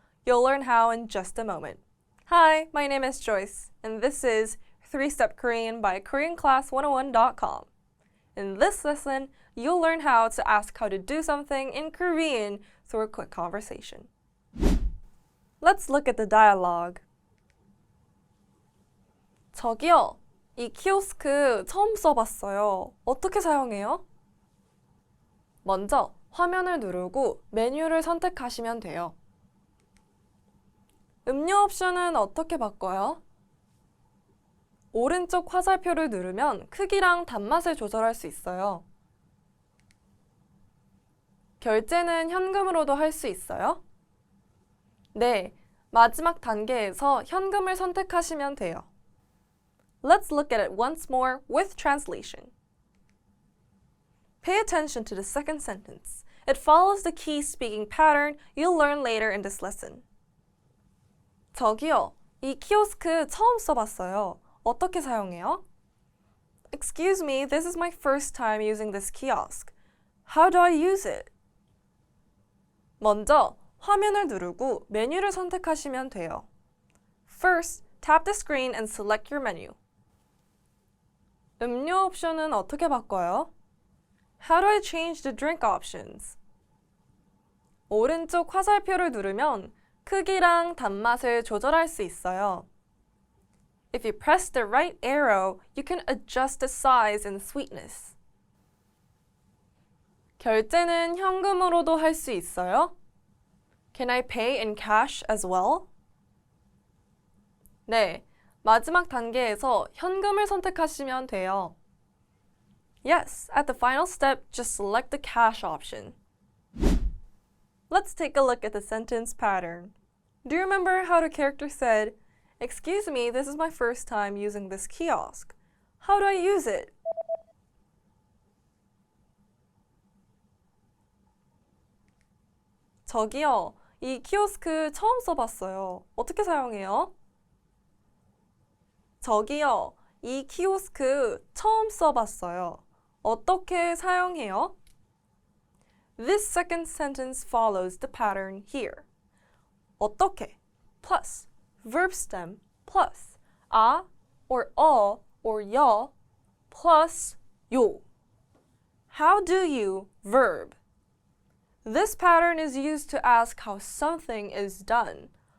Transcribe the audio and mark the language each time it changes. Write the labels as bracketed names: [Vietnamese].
[English] You'll learn how in just a moment. Hi, my name is Joyce, and this is 3-Step Korean by KoreanClass101.com. In this lesson, you'll learn how to ask how to do something in Korean through a quick conversation. Let's look at the dialogue. [Korean] 저기요, 이 키오스크 처음 써봤어요. 어떻게 사용해요? 먼저 화면을 누르고 메뉴를 선택하시면 돼요. 음료 옵션은 어떻게 바꿔요? 오른쪽 화살표를 누르면 크기랑 단맛을 조절할 수 있어요. 결제는 현금으로도 할 수 있어요? 네, 마지막 단계에서 현금을 선택하시면 돼요. [English] Let's look at it once more with translation. Pay attention to the second sentence. It follows the key speaking pattern you'll learn later in this lesson. [Korean] 저기요, 이 키오스크 처음 써봤어요. 어떻게 사용해요? [English] Excuse me, this is my first time using this kiosk. How do I use it? [Korean] 먼저 화면을 누르고 메뉴를 선택하시면 돼요. [English] First, tap the screen and select your menu. [Korean] 음료 옵션은 어떻게 바꿔요? [English] How do I change the drink options? [Korean] 오른쪽 화살표를 누르면 크기랑 단맛을 조절할 수 있어요. [English] If you press the right arrow, you can adjust the size and sweetness. [Korean] 결제는 현금으로도 할 수 있어요? [English] Can I pay in cash as well? [Korean] 네, 마지막 단계에서 현금을 선택하시면 돼요. [English] Yes, at the final step, just select the cash option. Let's take a look at the sentence pattern. Do you remember how the character said, "Excuse me, this is my first time using this kiosk. How do I use it?" [Korean] 저기요, 이 키오스크 처음 써봤어요. 어떻게 사용해요? 저기요, 이 키오스크 처음 써봤어요. 어떻게 사용해요? [English] This second sentence follows the pattern here. 어떻게 plus verb stem plus 아 or or 여 plus 요. How do you verb? This pattern is used to ask how something is done.